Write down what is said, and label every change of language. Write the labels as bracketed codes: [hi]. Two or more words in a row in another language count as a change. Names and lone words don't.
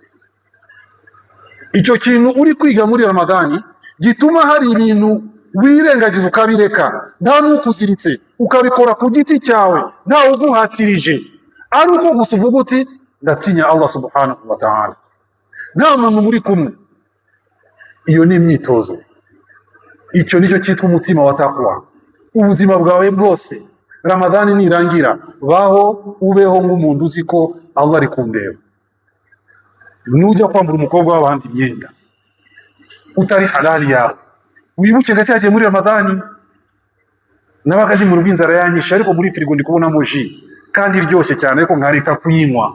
[rw] Icyo kintu uri kwiga muri Ramadhani gituma hari ibintu wirengagiza ukabireka, nta nukuziritse ukabikora ku giti cyawe, nta uguhatirije, ari uko gusa uvuga uti ndatinya Allah [ar] سبحانه وتعالى, [rw] nta muntu muri kumwe. Iyo ni imyitozo. Icyo nicyo cyitwa umutima wa takwa. Ubuzima bwawe bwose Ramadhani nirangira, baho ubeho nk'umuntu uzi ko Allah ari kundeba. Nujya kwambura umukobwa w'abandi imyenda utari halali yawe, wibuke gacyaje muri Ramadhani nabaga ndi mu rubinzara yanyisha, ariko muri firigo ndi kubona moji kandi iryoshye cyane, ariko nkareka kuyinywa.